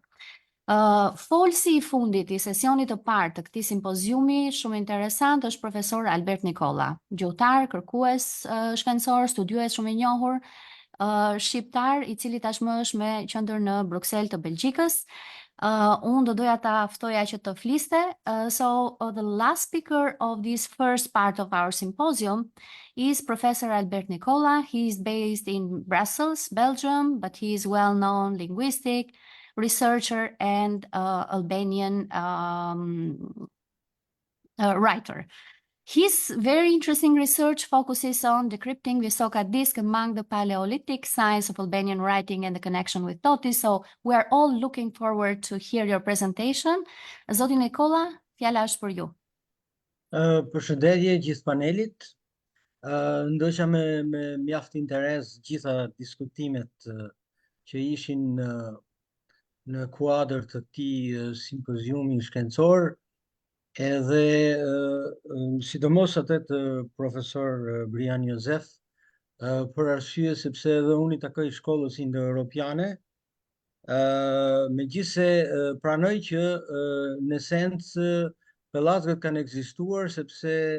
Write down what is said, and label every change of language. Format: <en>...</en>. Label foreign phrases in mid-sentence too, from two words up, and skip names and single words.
<sq>Folësi i fundit i sesionit të parë të këtij simpoziumi shumë interesant është profesor Albert Nikolla, gjuhëtar, kërkues shkencor, studiues shumë i njohur, shqiptar i cili tashmë është me qendër në Bruksel të Belgjikës. Unë do doja ta ftoja që të fliste.</sq> <en>So the last speaker of this first part of our symposium is Professor Albert Nikolla. He is based in Brussels, Belgium, but he is well-known linguistic researcher and Albanian writer. His very interesting research focuses on decrypting Visoka disk among the Paleolithic signs of Albanian writing and the connection with Totis. So we are all looking forward to hear your presentation.</en> <sq>Zoti Nikolla, fjala është për ju. Përshëndetje gjithë panelit. Ndoshta me mjaft interes gjitha diskutimet që ishin në kuadër të këtij simpoziumi shkencor, edhe sidomos atë të profesor Brian Jozef, për arsye sepse edhe unë i takoj shkollës indo-europiane, megjithse pranoj që në esencë pellazgët kanë ekzistuar sepse</sq>